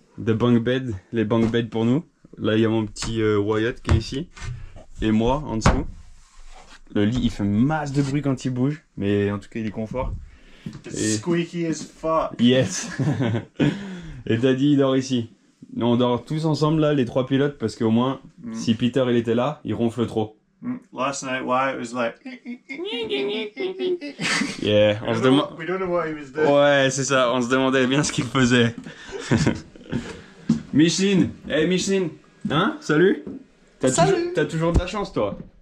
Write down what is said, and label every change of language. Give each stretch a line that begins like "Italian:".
English: The bunk bed,
French: les bunk beds pour nous. Là, il y a mon petit Wyatt qui est ici. Et moi, en dessous. Le lit, il fait masse de bruit quand il bouge. Mais en tout cas, il est confort.
English: It's squeaky as fuck.
French: Yes. Et Daddy, il dort ici. Nous, on dort tous ensemble, là, les trois pilotes, parce qu'au moins, si Peter, il était là, il ronfle trop.
English: Last night, Wyatt was like.
French: Yeah, on se demande.
English: We don't know what he was doing.
French: Ouais, c'est ça, on se demandait bien ce qu'il faisait. Micheline, hey Micheline, hein, salut. Salut. T'as toujours de la chance, toi.